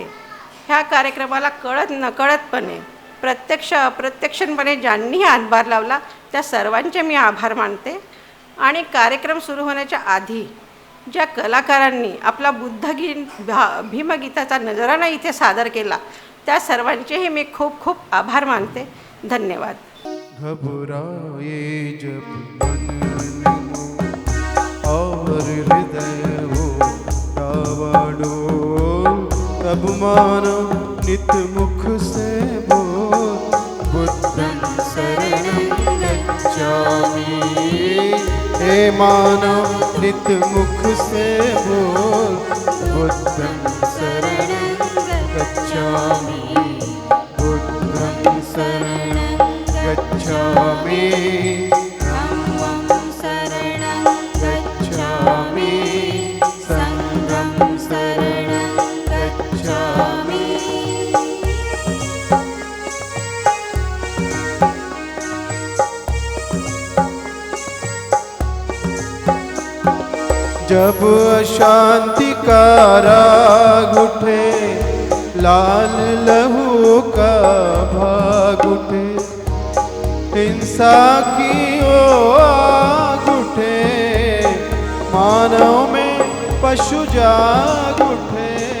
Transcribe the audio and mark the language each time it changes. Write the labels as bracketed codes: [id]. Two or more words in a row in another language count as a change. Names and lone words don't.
[mr] ह्या कार्यक्रमाला कळत नकळतपणे, प्रत्यक्ष अप्रत्यक्षपणे ज्यांनी हातभार लावला त्या सर्वांचे मी आभार मानते. आणि कार्यक्रम सुरू होण्याच्या आधी ज्या कलाकारांनी आपला भीमगीताचा नजराणा इथे सादर केला त्या सर्वांचेही मी खूप खूप आभार मानते. धन्यवाद. [hi] घबराए जब मन और हृदय हो डावाडोल, तब मानो नित मुख से बोल, [pi] बुद्धं शरणं गच्छामि. [hi] हे मानो नित मुख से बोल, [pi] बुद्धं शरणं गच्छामि, बुद्धं शरणं गच्छामि, धम्मं शरणं गच्छामि, संघं शरणं गच्छामि. [hi] जब अशांति का राग उठे, लाल लहू का भाग उठे, हिंसा की ओ आग उठे, मानव में पशु जाग उठे,